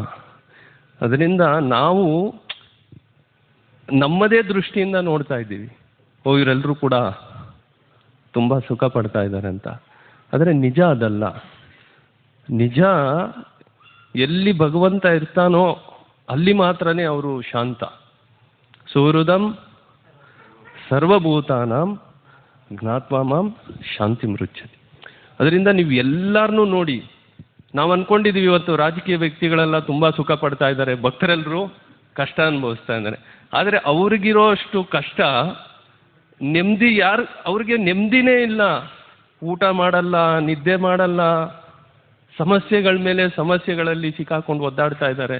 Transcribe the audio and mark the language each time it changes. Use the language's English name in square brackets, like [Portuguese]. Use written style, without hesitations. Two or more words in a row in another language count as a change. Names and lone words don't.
[Kannada] ಅದರಿಂದ ನಾವು ನಮ್ಮದೇ ದೃಷ್ಟಿಯಿಂದ ನೋಡ್ತಾ ಇದ್ದೀವಿ, ಇವರೆಲ್ಲರೂ ಕೂಡ ತುಂಬ ಸುಖ ಪಡ್ತಾ ಇದ್ದಾರೆ ಅಂತ. ಆದರೆ ನಿಜ ಅದಲ್ಲ. ನಿಜ ಎಲ್ಲಿ ಭಗವಂತ ಇರ್ತಾನೋ ಅಲ್ಲಿ ಮಾತ್ರನೇ ಅವರು ಶಾಂತ. [Sanskrit] ಸುಹೃದಂ ಸರ್ವಭೂತಾನಾಂ ಜ್ಞಾತ್ವಾ ಮಾಂ ಶಾಂತಿ ಮೃಚ್ಛತಿ. [Kannada] ಅದರಿಂದ ನೀವು ಎಲ್ಲರನ್ನೂ ನೋಡಿ, ನಾವು ಅಂದ್ಕೊಂಡಿದ್ದೀವಿ ಇವತ್ತು ರಾಜಕೀಯ ವ್ಯಕ್ತಿಗಳೆಲ್ಲ ತುಂಬ ಸುಖ ಪಡ್ತಾ ಇದ್ದಾರೆ, ಭಕ್ತರೆಲ್ಲರೂ ಕಷ್ಟ ಅನುಭವಿಸ್ತಾ ಇದ್ದಾರೆ. ಆದರೆ ಅವ್ರಿಗಿರೋ ಅಷ್ಟು ಕಷ್ಟ ನೆಮ್ಮದಿ ಅವ್ರಿಗೆ ನೆಮ್ಮದಿನೇ ಇಲ್ಲ. ಊಟ ಮಾಡಲ್ಲ, ನಿದ್ದೆ ಮಾಡಲ್ಲ, ಸಮಸ್ಯೆಗಳ ಮೇಲೆ ಸಮಸ್ಯೆಗಳಲ್ಲಿ ಸಿಕ್ಕಾಕೊಂಡು ಒದ್ದಾಡ್ತಾ ಇದ್ದಾರೆ.